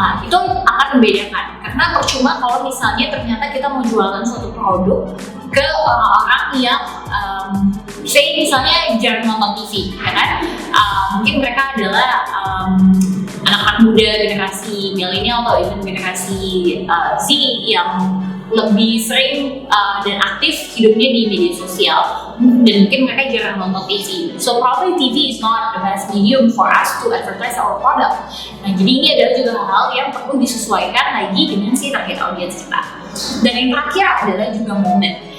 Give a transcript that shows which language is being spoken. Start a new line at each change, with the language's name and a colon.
Indonesian: Itu akan membedakan. Karena percuma kalau misalnya ternyata kita mau jualan suatu produk ke orang-orang yang misalnya jarang nonton TV, ya kan? Mungkin mereka adalah anak-anak muda generasi milenial atau even generasi Z yang lebih sering dan aktif hidupnya di media sosial dan mungkin mereka jarang nonton TV.
English: So probably TV is not the best medium for us to advertise our product.
Indonesian: Nah, jadi ini adalah juga hal yang perlu disesuaikan lagi dengan si target audience kita. Dan yang terakhir adalah juga momen.